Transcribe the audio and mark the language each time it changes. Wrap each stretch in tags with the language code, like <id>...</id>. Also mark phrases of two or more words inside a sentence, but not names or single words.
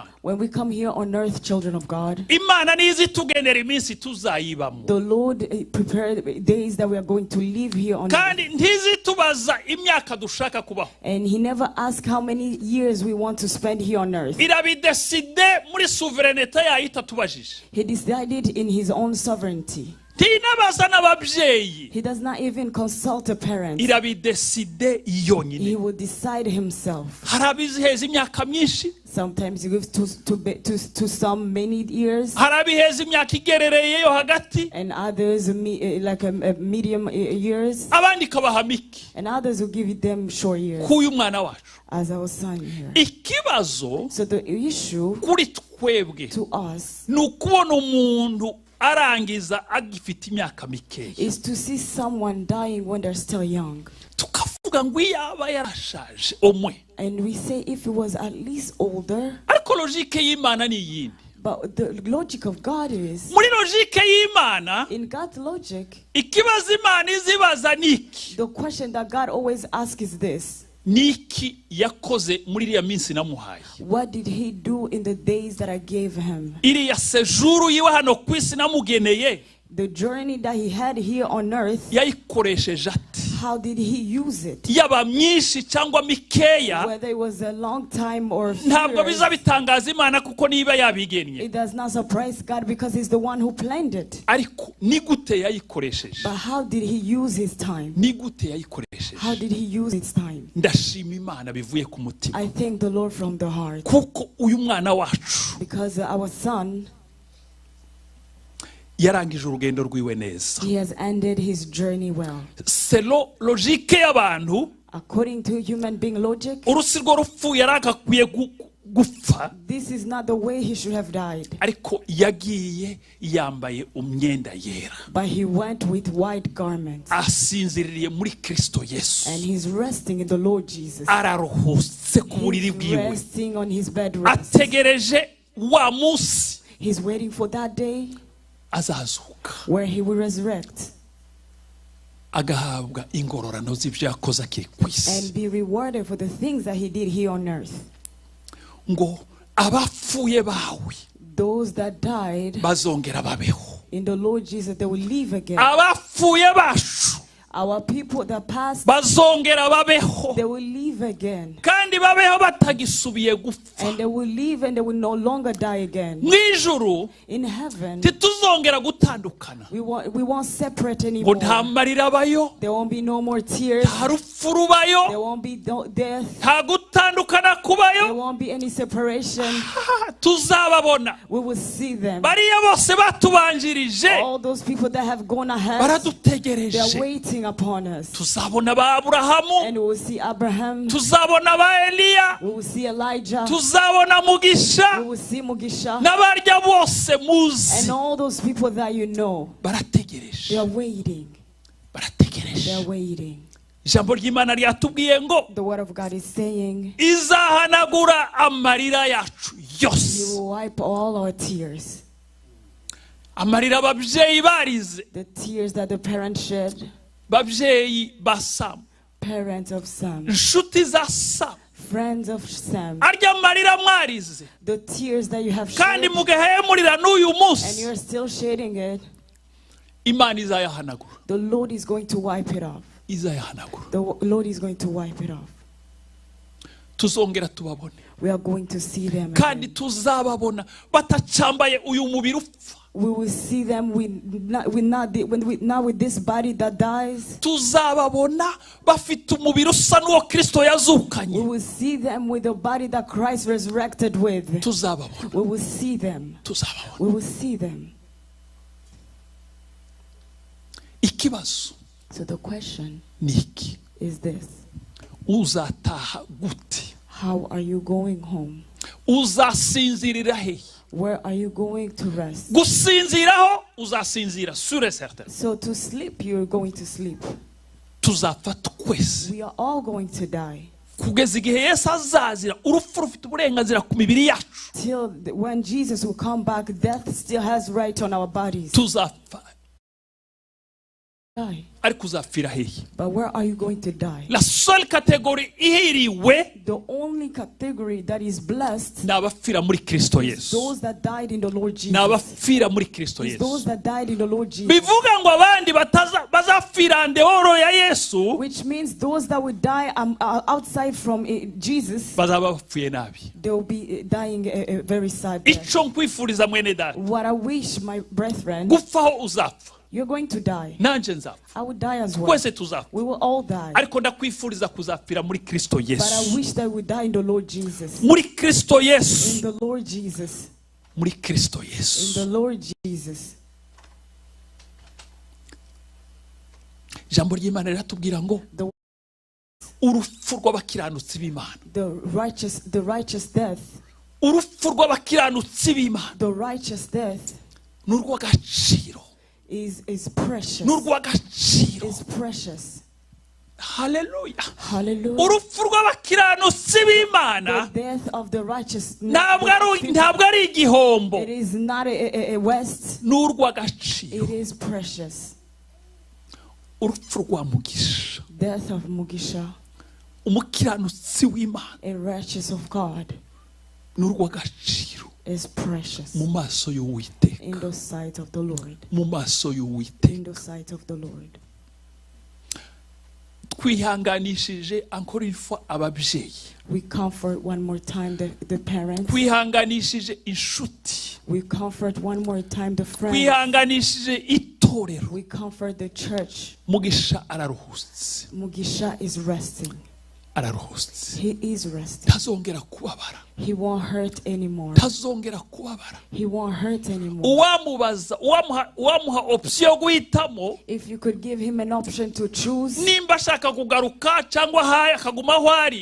<en>When we come here on earth, children of God,</en> <rw>Imana nizi tugenera iminsi tuzayibamo.</rw> <en>the Lord prepared days that we are going to live here on</en> <rw>Kandi</rw> <en>earth.</en> <rw>ntizi tubaza imyaka dushaka kubaho.</rw> <en>And He never asked how many years we want to spend here on earth.</en> <rw>Irabideside muri souverainete yayo itatubajije.</rw> <en>He decided in His own sovereignty.</en> <rw>Tinabaza n'ababyeyi.</rw> <en>He does not even consult the parents.</en> <rw>Irabideside yonyine.</rw> <en>He will decide himself.</en> <rw>Harabiziheza imyaka myinshi.</rw> <en>Sometimes He gives to some many years.</en> <rw>Harabiheza imyaka igerereye yo hagati.</rw> <en>And others like a medium years.</en> <rw>Abandi kabaha miki.</rw> <en>And others will give them short years.</en> <rw>Kuyu mwana wacu.</rw> <en>As our son here.</en> <rw>Ikibazo.</rw> <en>So the issue</en> <rw>kuri twebwe.</rw> <en>To us.</en> <rw>Nukubona umuntu arangiza agifite imyaka mikeya.</rw> <en>Is to see someone dying when they're still young.</en> <rw>Tukavuga ngo yaba yarashaje omwe.</rw> <en>And we say if he was at least older.</en> <rw>Ariko logique y'Imana ni yindi.</rw> <en>But the logic of God is.</en> <rw>Muri logique y'Imana.</rw> <en>In God's logic.</en> <rw>Ikibazo Imana izibaza niki.</rw> <en>The question that God always asks is this.</en> <rw>Niki yakoze muri iriya minsi namuhaye.</rw> <en>What did He do in the days that I gave him?</en> <rw>Iriya sejuru yiwe hano ku isi namugeneye.</rw> <en>The journey that he had here on earth.</en> <rw>Yayikoresheje ati.</rw> <en>How did he use it?</en> <rw>Yaba myinshi cyangwa mikeya.</rw> <en>Whether it was a long time or few</en> <rw>ntabwo</rw> <en>years,</en> <rw>bizabitangaza Imana kuko niba yabigennye.</rw> <en>it does not surprise God because He's the one who planned it.</en> <rw>Ariko ni gute yayikoresheje?</rw> <en>But how did He use His time?</en> <rw>Ni gute yayikoresheje?</rw> <en>How did He use His time?</en> <rw>Ndashima Imana bivuye ku mutima.</rw> <en>I thank the Lord from the heart.</en> <rw>Kuko uyu mwana wacu.</rw> <en>Because our son.</en> <rw>Yarangije urugendo rwiwe neza.</rw> <en>He has ended his journey well.</en> <rw>Selo logique y'abantu.</rw> <en>According to human being logic.</en> <rw>Urusi rwo rupfu yarakakwiye gupfa.</rw> <en>This is not the way he should have died.</en> <rw>Ariko yagiye yambaye umyenda yera.</rw> <en>But he went with white garments.</en> <rw>Asinziriye muri Kristo Yesu.</rw> <en>And he's resting in the Lord Jesus.</en> <rw>Araruhutse ku buriri bwiwe.</rw> <en>He's resting on his bed rest.</en> <rw>Ategereje wa munsi.</rw> <en>He's waiting for that day.</en> <rw>Azazuka.</rw> <en>Where he will resurrect.</en> <rw>Agahabwa ingororano z'ibyo yakoze akiri ku isi.</rw> <en>And be rewarded for the things that he did here on earth.</en> <rw>Ngo abapfuye bawe.</rw> <en>Those that died.</en> <rw>Bazongera babeho.</rw> <en>In the Lord Jesus they will live again.</en> <rw>Abapfuye bacu.</rw> <en>Our people that passed.</en> <rw>Bazongera babeho.</rw> <en>They will live again.</en> <rw>Kandi babeho batagisubiye gupfa.</rw> <en>And they will live and they will no longer die again.</en> <rw>Mwijuru.</rw> <en>In heaven.</en> <rw>Tituzongera gutandukana.</rw> <en>We won't separate anymore.</en> <rw>Ngo nta marira abayo.</rw> <en>There won't be no more tears.</en> <rw>Nta rupfu rubayo.</rw> <en>There won't be death.</en> <rw>Nta gutandukana kubayo.</rw> <en>There won't be any separation.</en> <rw>Tuzababona.</rw> <en>We will see them.</en> <rw>Bariya bose batubanjirije.</rw> <en>All those people that have gone ahead.</en> <rw>Baradutegereje.</rw> <en>They are waiting upon us.</en> <rw>Tuzabona ba Aburahamu.</rw> <en>And we will see Abraham.</en> <rw>Tuzabona ba Eliya.</rw> <en>We will see Elijah.</en> <rw>Tuzabona Mugisha.</rw> <en>We will see Mugisha.</en> <rw>N'abarya bose muzi.</rw> <en>And all those people that you know.</en> <rw>Barategereje.</rw> <en>They are waiting.</en> <rw>Barategereje.</rw> <en>They are waiting.</en> <rw>Ijambo ry'Imana ryatubwiye ngo.</rw> <en>The word of God is saying.</en> <rw>Izahanagura amarira yacu yose.</rw> <en>He will wipe all our tears.</en> <rw>Amarira ababyeyi barize.</rw> <en>The tears that the parents shed.</en> <rw>Babyeyi ba SAMU.</rw> <en>Parents of Sam.</en> <rw>inshuti za Samu,</rw> <en>Friends of Sam.</en> <rw>arya marira mwarize</rw> <en>The tears that you have</en> <rw>kandi</rw> <en>shed.</en> <rw>mugahemurira n'uyu</rw> <en>And</en> <rw>munsi,</rw> <en>you're still shedding it.</en> <rw>Imana izayahanagura,</rw> <en>The Lord is going to wipe it off.</en> <rw>izayahanagura.</rw> <en>The Lord is going to wipe it off.</en> <rw>Tuzongera tubabone</rw> <en>We are going to see them</en> <rw>kandi</rw> <en>again.</en> <rw>tuzababona batacambaye uyu mubiri upfa.</rw> <en>We will see them now with this body that dies.</en> <rw>Tuzababona bafite umubiri usa n'uwo Kristo</rw> <en>We</en> <rw>yazukanye.</rw> <en>will see them with the body that Christ resurrected with.</en> <rw>Tuzababona,</rw> <en>We will see them.</en> <rw>tuzababona.</rw> <en>We will see them.</en> <rw>Ikibazo</rw> <en>So the question</en> <rw>ni iki?</rw> <en>is this.</en> <rw>Uzataha gute?</rw> <en>How are you going home?</en> <rw>Uzasinzirira he?</rw> <en>Where are you going to rest?</en> <rw>Gusinziraho uzasinzira</rw> <fr>sûr et certain.</fr> <en>So to sleep, you're going to sleep.</en> <rw>Tuzapfa twese</rw> <en>We are all going to die.</en> <rw>kugeza igihe Yesu azazira. Urupfu rufite uburenganzira ku mibiri yacu.</rw> <en>Till when Jesus will come back, death still has right on our bodies.</en> <rw>Tuzapfa,</rw> <en>Die.</en> <rw>ariko uzapfira hehe?</rw> <en>But where are you going to die?</en> <fr>La seule catégorie</fr> <rw>ihiriwe</rw> <en>The only category that is blessed</en> <rw>ni abapfira muri Kristo</rw> <en>is</en> <rw>Yesu,</rw> <en>those that died in the Lord</en> <rw>ni</rw> <en>Jesus.</en> <rw>abapfira muri Kristo</rw> <en>It's those</en> <rw>Yesu.</rw> <en>that died in the Lord Jesus.</en> <rw>Bivuga ngo abandi bazapfira ndehoro ya Yesu</rw> <en>Which means those that would die outside from Jesus,</en> <rw>bazaba bapfuye nabi.</rw> <en>they will be dying a very sad death.</en> <rw>Ico nkwifuriza mwene data,</rw> <en>What I wish, my brethren,</en> <rw>gupfaho uzapfa,</rw> <en>you're going to die.</en> <rw>nanje nzapfa,</rw> <en>I would die as well.</en> <rw>twese tuzapfa,</rw> <en>We will all die.</en> <rw>ariko ndakwifuriza kuzapfira muri Kristo</rw> <en>But I</en> <rw>Yesu.</rw> <en>wish that we die in the Lord Jesus.</en> <rw>Muri Kristo</rw> <en>In</en> <rw>Yesu,</rw> <en>the Lord Jesus.</en> <rw>muri Kristo</rw> <en>In</en> <rw>Yesu.</rw> <en>the Lord Jesus.</en> <rw>Ijambo ry'Imana riratubwira ngo</rw> <en>The-</en> <rw>urupfu rw'abakiranutsi b'Imana,</rw> <en>The righteous death.</en> <rw>urupfu rw'abakiranutsi b'Imana</rw> <en>The righteous death</en> <rw>n'urw'agaciro,</rw> <en>is precious.</en> <rw>n'urw'agaciro.</rw> <en>Is precious.</en> <rw>Haleluya.</rw> <en>Hallelujah.</en> <rw>Urupfu rw'abakiranutsi b'Imana</rw> <en>The death of the righteous.</en> <rw>ntabwo ari igihombo,</rw> <en>It is not a waste.</en> <rw>n'urw'agaciro.</rw> <en>It is precious.</en> <rw>Urupfu rwa Mugisha,</rw> <en>Death of Mugisha,</en> <rw>umukiranutsi w'Imana,</rw> <en>a righteous of God,</en> <rw>n'urw'agaciro</rw> <en>is precious</en> <rw>mu maso y'Uwiteka,</rw> <en>in the sight of the Lord.</en> <rw>mu maso</rw> <en>In</en> <rw>y'Uwiteka.</rw> <en>the sight of the Lord.</en> <rw>Twihanganishije</rw> <fr>encore une fois</fr> <rw>ababyeyi,</rw> <en>We comfort one more time the parents.</en> <rw>twihanganishije inshuti,</rw> <en>We comfort one more time the friends.</en> <rw>twihanganishije itorero.</rw> <en>We comfort the church.</en> <rw>Mugisha araruhutse,</rw> <en>Mugisha is resting.</en> <rw>araruhutse,</rw> <en>He is resting.</en> <rw>ntazongera kubabara,</rw> <en>He won't hurt anymore.</en> <rw>ntazongera kubabara.</rw> <en>He won't hurt anymore.</en> <rw>Uwamubaza, uwamuha option yo guhitamo,</rw> <en>If you could give him an option to choose,</en> <rw>nimba ashaka kugaruka cyangwa akaguma aho ari,</rw>